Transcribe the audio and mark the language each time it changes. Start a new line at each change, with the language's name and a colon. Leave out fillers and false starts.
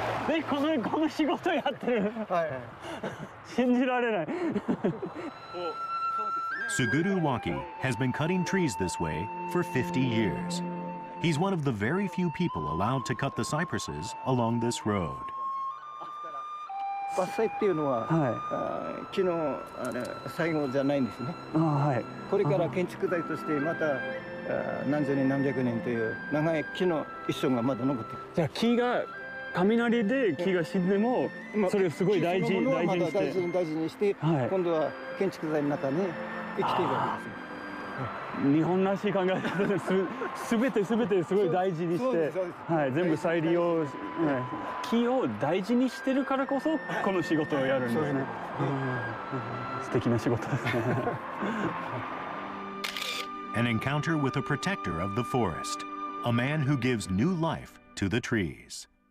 Japanese: で、この仕事やってる。はい。信じられない。
English: Suguru Waki has been cutting trees this way for 50 years. He's one of the very few people allowed to cut the cypresses along this road.
Japanese: 伐採っていうのは、木の最後じゃないんですね。これから建築材としてまた何十年何百年という長い木の一生がまだ残っている。じゃあ木が雷で木が死んでもそれをすごい大事にして、今度は建築材の中に生きているわけです。日本らしい考え方です。すべてすごい大事にして、全部再利用、木を大事にしてるからこそこの仕事をやるんですね。素敵な仕事ですね。
English: An encounter with a protector of the forest, a man who gives new life to the trees.